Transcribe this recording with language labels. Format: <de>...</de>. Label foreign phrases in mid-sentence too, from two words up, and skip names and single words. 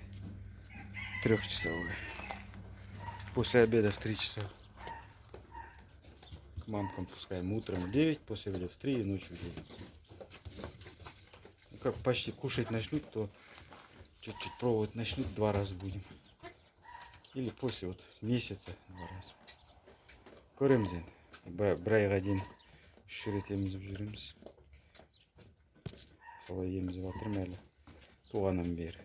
<ru>3-часовое. После обеда в 3 часа. К мамкам пускаем утром в 9, после обеда в 3 и ночью в 9. Как почти кушать начнут, то чуть-чуть пробовать начнут, 2 раза будем. Или после вот месяца барамыз.</ru> <kk>Көреміз енді. Бір айға дейін 3 рет емізіп жүреміз. Солай емізіп жатырмын әлі. Туғаннан бері.</kk>